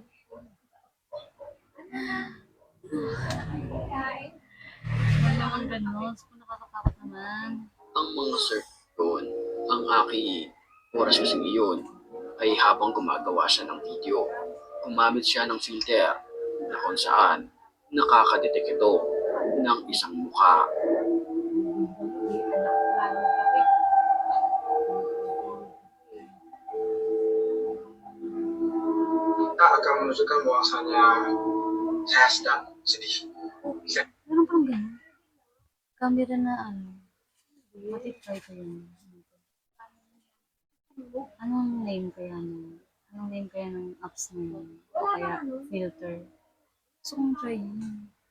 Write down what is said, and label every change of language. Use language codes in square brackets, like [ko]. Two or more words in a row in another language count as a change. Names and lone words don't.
[tl] Wala naman ganun. So, nakakatakot naman. Ang mga search doon, ang aking oras kasi ngayon, ay habang gumagawa siya ng video, gumamit siya ng filter na kung saan nakakadetect ito ng isang mukha. [id] Tak akan menunjukkan bahwasanya saya sedang sedih. [tl] Meron pang ganun. Camera na ano. Matitry ko yun. Anong name kaya nun? Anong name kaya ng apps na yun? O kaya filter? Gusto kong try yun.